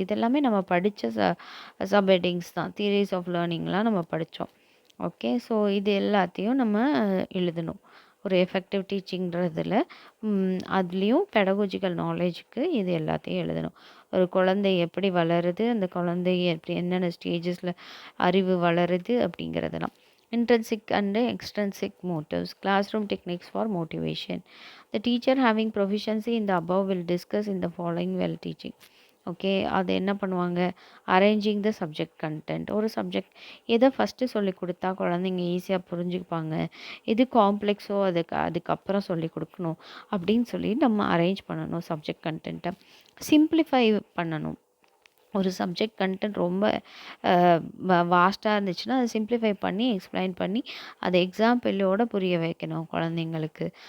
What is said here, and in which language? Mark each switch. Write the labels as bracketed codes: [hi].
[ta] இதெல்லாமே நம்ம படிச்ச சப் ஹெட்டிங்ஸ் தான். தியரிஸ் ஆஃப் லேர்னிங்லாம் நம்ம படிச்சோம். ஓகே. ஸோ இது எல்லாத்தையும் நம்ம எழுதணும். ஒரு எஃபெக்டிவ் டீச்சிங்ன்றதுல அதுலேயும் பெடகாஜிக்கல் நாலேஜுக்கு இது எல்லாத்தையும் எழுதணும். ஒரு குழந்தை எப்படி வளருது, அந்த குழந்தை எப்படி என்னென்ன ஸ்டேஜஸில் அறிவு வளருது அப்படிங்கிறதெல்லாம். [en] Intrinsic and extrinsic motives, classroom techniques for motivation. The teacher having proficiency in the above will discuss in the following while teaching. [ta] Okay. அது என்ன பண்ணுவாங்க? [en] Arranging the subject content. [ta] ஒரு சப்ஜெக்ட் எதை ஃபஸ்ட்டு சொல்லிக் கொடுத்தா குழந்தைங்க ஈஸியாக புரிஞ்சுப்பாங்க. எது காம்ப்ளெக்ஸோ அதுக்கப்புறம் சொல்லிக் கொடுக்கணும் அப்படின்னு சொல்லி நம்ம அரேஞ்ச் பண்ணணும் சப்ஜெக்ட் கன்டென்ட்டை. சிம்பிளிஃபை பண்ணணும். ஒரு சப்ஜெக்ட் கன்டென்ட் ரொம்ப வாஸ்ட்டாக இருந்துச்சுன்னா அதை சிம்பிளிஃபை பண்ணி எக்ஸ்பிளைன் பண்ணி அதை எக்ஸாம்பிளோட புரிய வைக்கணும் குழந்தைங்களுக்கு.